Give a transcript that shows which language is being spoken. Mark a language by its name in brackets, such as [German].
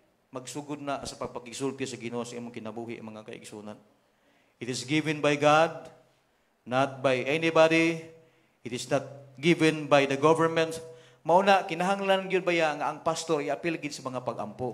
[Cebuano] Magsugod na sa pagpakisulti sa Ginoo sa imong kinabuhi, mga kaigsunan. [English] It is given by God, not by anybody. It is not given by the government. [Cebuano] Mauna, kinahanglan yun ba nga ang pastor i-appeal gid sa mga pag-ampo.